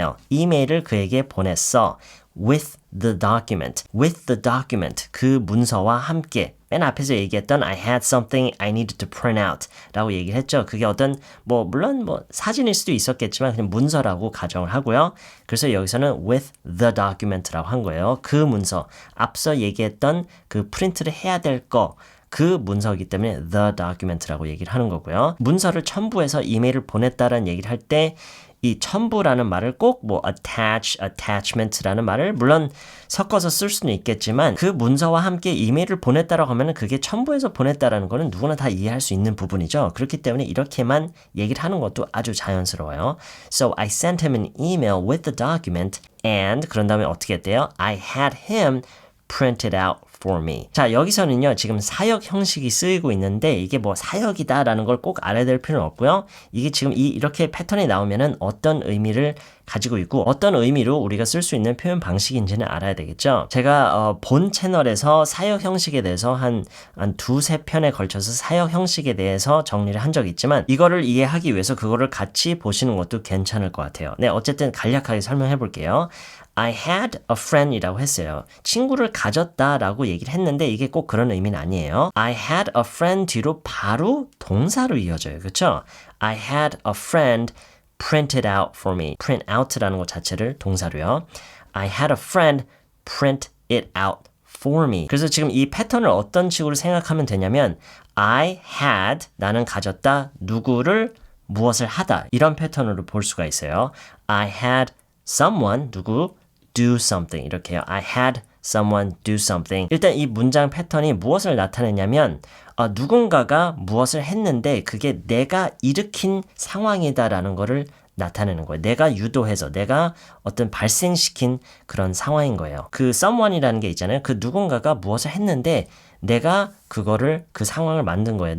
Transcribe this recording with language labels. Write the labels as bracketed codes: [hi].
[ko] 이메일을 그에게 보냈어. [en] With the document. [ko] 그 문서와 함께. 맨 앞에서 얘기했던 [en] I had something I needed to print out [ko] 라고 얘기를 했죠. 그게 어떤 물론 사진일 수도 있었겠지만 그냥 문서라고 가정을 하고요. 그래서 여기서는 [en] with the document [ko] 라고 한 거예요. 그 문서. 앞서 얘기했던 그 프린트를 해야 될 거. 그 문서이기 때문에 the document라고 얘기를 하는 거고요. 문서를 첨부해서 이메일을 보냈다라는 얘기를 할 때 이 첨부라는 말을 꼭 attachment라는 말을 물론 섞어서 쓸 수는 있겠지만 그 문서와 함께 이메일을 보냈다라고 하면 그게 첨부해서 보냈다라는 거는 누구나 다 이해할 수 있는 부분이죠. 그렇기 때문에 이렇게만 얘기를 하는 것도 아주 자연스러워요. [en] So I sent him an email with the document and [ko] 그런 다음에 어떻게 했대요? [en] I had him print it out for me. [ko] 자, 여기서는요, 지금 사역 형식이 쓰이고 있는데, 이게 사역이다라는 걸 꼭 알아야 될 필요는 없고요. 이게 지금 이렇게 패턴이 나오면은 어떤 의미를 가지고 있고, 어떤 의미로 우리가 쓸 수 있는 표현 방식인지는 알아야 되겠죠. 제가, 본 채널에서 사역 형식에 대해서 한 두세 편에 걸쳐서 사역 형식에 대해서 정리를 한 적이 있지만, 이거를 이해하기 위해서 그거를 같이 보시는 것도 괜찮을 것 같아요. 네, 어쨌든 간략하게 설명해 볼게요. [en] I had a friend [ko] 이라고 했어요. 친구를 가졌다라고 얘기를 했는데 이게 꼭 그런 의미는 아니에요. [en] I had a friend [ko] 뒤로 바로 동사로 이어져요. 그렇죠? [en] I had a friend print it out for me. [ko] print out라는 것 자체를 동사로요. [en] I had a friend print it out for me. [ko] 그래서 지금 이 패턴을 어떤 식으로 생각하면 되냐면 [en] I had, [ko] 나는 가졌다, 누구를 무엇을 하다. 이런 패턴으로 볼 수가 있어요. [en] I had someone, 누구, do something [ko] 이렇게요. [en] I had someone do something. [ko] 일단 이 문장 패턴이 무엇을 나타내냐면 누군가가 무엇을 했는데 그게 내가 일으킨 상황이다라는 거를 나타내는 거예요. 내가 유도해서 내가 어떤 발생시킨 그런 상황인 거예요. 그 someone이라는 게 있잖아요. 그 누군가가 무엇을 했는데 내가 그거를 그 상황을 만든 거예요.